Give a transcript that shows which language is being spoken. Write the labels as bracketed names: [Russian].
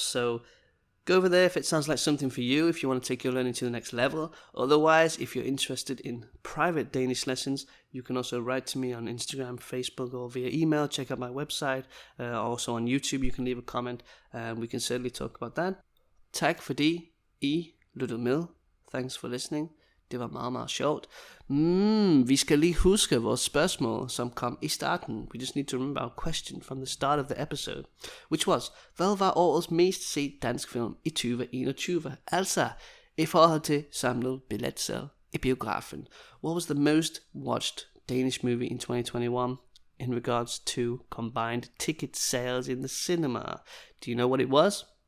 [English] So go over there if it sounds like something for you, if you want to take your learning to the next level. Otherwise, if you're interested in private Danish lessons, you can also write to me on Instagram, Facebook, or via email. Check out my website. Also on YouTube, you can leave a comment, and we can certainly talk about that. [Danish] Tak fordi I lyttede med. [English] Thanks for listening. [Danish] Det var meget, meget sjovt. Vi skal lige huske vores spørgsmål, som kom i starten. [English] We just need to remember our question from the start of the episode, which was, [Danish] hvad var årets mest set dansk film i 2021? Altså, i forhold til samlet billetsalg i biografen. [English] What was the most watched Danish movie in 2021 in regards to combined ticket sales in the cinema? Do you know what it was?